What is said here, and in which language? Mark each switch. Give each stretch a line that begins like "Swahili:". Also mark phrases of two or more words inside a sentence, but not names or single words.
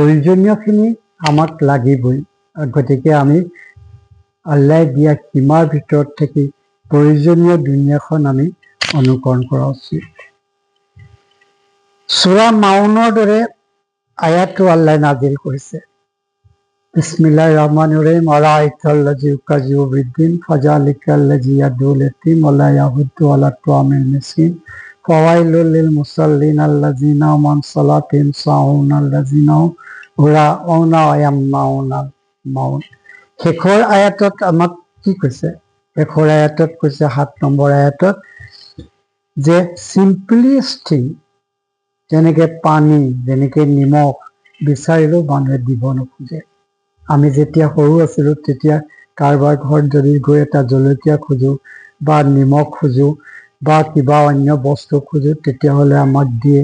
Assamese: প্ৰয়োজনীয়খিনি আমাক লাগিবই, গতিকে আমি আল্লাহ দিয়া সীমাৰ ভিতৰত থাকি প্ৰয়োজনীয় দুনিয়াখন আমি অনুকৰণ কৰা উচিত। সূৰা মাউনৰ দৰে আয়াতটো আল্লাহ নাজিল কৰিছে।
Arabic: بسم الله الرحمن الرحيم أرأيت الذي يكذب بالدين فذلك الذي يدع اليتيم ولا يحض على طعام المسكين فويل للمصلين الذين هم عن صلاتهم ساهون الذين هم يراءون ويمنعون الماعون.
Assamese: শেষৰ আয়াতত আমাক কি কৈছে? শেষৰ আয়াতত কৈছে ৭ নম্বৰ আয়াতত যে
English: simplest thing,
Assamese: যেনেকে পানী, যেনেকে নিমখ বিচাৰিলেও মানুহে দিব নোখোজে। আমি যেতিয়া সৰু আছিলোঁ তেতিয়া কাৰোবাৰ ঘৰত যদি গৈ এটা জলকীয়া খোজোঁ বা নিমখ খোজোঁ বা কিবা অন্য বস্তু খোজোঁ তেতিয়াহ'লে আমাক দিয়ে।